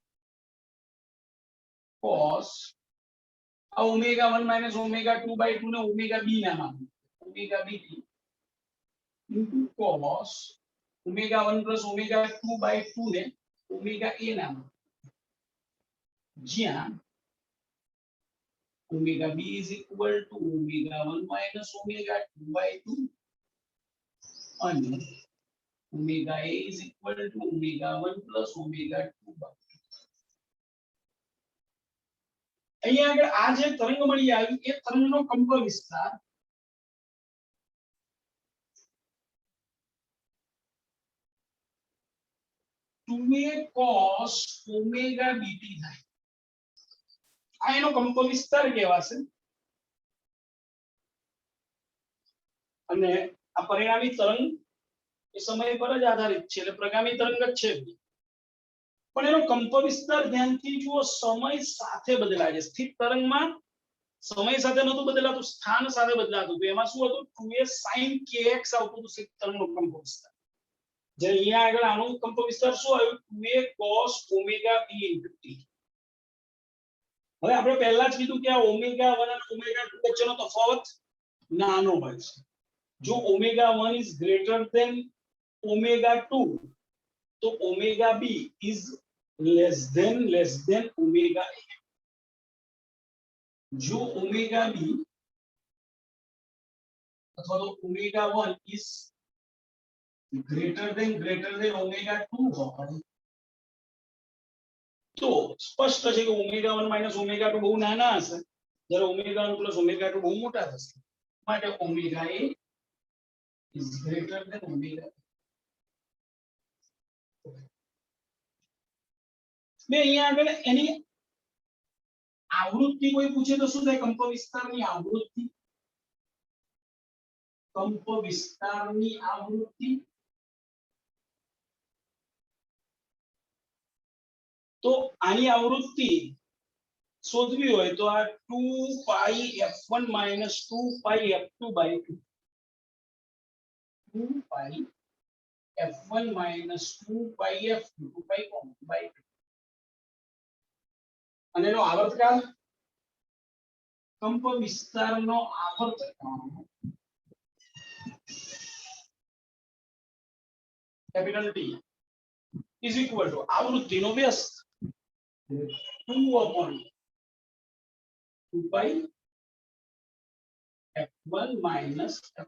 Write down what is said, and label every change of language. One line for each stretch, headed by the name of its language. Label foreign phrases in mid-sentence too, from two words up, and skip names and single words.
English: cos આ ઓમેગા 1 minus ઓમેગા 2 by 2 ને ઓમેગા b
Gujarati: નામ આપો,
English: ઓમેગા bt into cos ઓમેગા 1 plus ઓમેગા 2 by 2 ને ઓમેગા a
Gujarati: નામ આપો,
English: જ્યાં omega b is equal to omega 1 minus omega 2 by 2 and omega a is equal to omega 1 plus omega 2 by 2.
Gujarati: અહીંયા આગળ આ જે તરંગ મળી આવી એ તરંગનો કંપ વિસ્તાર a cos omega bt થાય, આ એનો કંપ વિસ્તાર કહેવાશે અને આ પરિણામી તરંગ એ સમય પર જ આધારિત છે એટલે પ્રગામી તરંગ જ છે, પણ એનો કંપ વિસ્તાર ધ્યાનથી જુઓ સમય સાથે બદલાય છે, સ્થિત તરંગમાં સમય સાથે નહોતું બદલાતું, સ્થાન સાથે બદલાતું, તો એમાં શું હતું 2a sin kx આવતું હતું સ્થિત તરંગનો કંપ વિસ્તાર, જે અહીંયા આગળ આનો કંપ વિસ્તાર શું આવ્યું 2a cos omega b into t. હવે આપણે પહેલા જ કીધું કે આ ઓમેગા 1 અને ઓમેગા 2 વચ્ચેનો તફાવત નાનો હોય છે, જો
English: omega 1 is greater than omega 2
Gujarati: તો
English: omega b is less than omega a,
Gujarati: જો omega b અથવા તો
English: omega 1 is greater than omega 2
Gujarati: હોય તો સ્પષ્ટ છે કે
English: omega 1 minus omega 2
Gujarati: બહુ નાના હશે, જ્યારે
English: omega 1 plus omega 2
Gujarati: બહુ મોટા થશે, માટે
English: omega a is greater than omega a.
Gujarati: મે અહીંયા આગળ એની આવૃત્તિ કોઈ પૂછે તો શું થાય, કંપ વિસ્તારની આવૃત્તિ, કંપ વિસ્તારની આવૃત્તિ તો આની આવૃત્તિ શોધવી હોય તો આ
English: 2 pi f1 minus 2 pi f2 by 2, 2 pi f1 minus 2 pi f2 2 pi by 2
Gujarati: અને એનો આવર્તકાળ કંપ વિસ્તારનો આવર્તકાળ
English: capital T is equal to
Gujarati: આવૃત્તિનો વ્યસ્ત
English: 2 upon 2 pi f1 minus f.